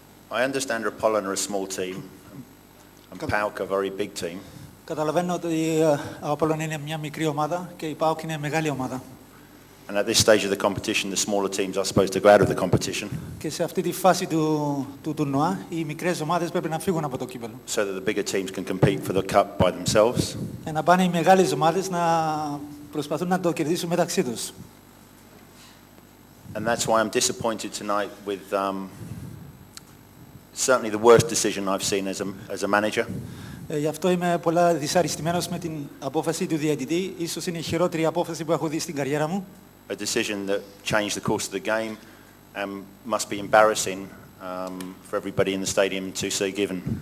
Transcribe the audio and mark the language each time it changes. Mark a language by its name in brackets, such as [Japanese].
[English] I understand Apollo are a small team and PAOK a very big team. [Greek] Καταλαβαίνω ότι ο Απόλλων είναι μια μικρή ομάδα και η ΠΑΟΚ είναι μεγάλη ομάδα. [English] And at this stage of the competition, the smaller teams are supposed to go out of the competition. [Greek] Και σε αυτή τη φάση του τουρνουά, οι μικρές ομάδες πρέπει να φύγουν από το κύπελλο. [English] So that the bigger teams can compete for the cup by themselves. [Greek] Και να πάνε οι μεγάλες ομάδες να προσπαθούν να το κερδίσουν μεταξύ τους. [English] And that's why I'm disappointed tonight with certainly the worst decision I've seen as a manager. [Greek] Γι' αυτό είμαι πολλά δυσαρεστημένος με την απόφαση του διαιτητή. Ίσως είναι η χειρότερη απόφαση που έχω δει στην καριέρα μου. [English] A decision that changed the course of the game and must be embarrassing for everybody in the stadium to see given.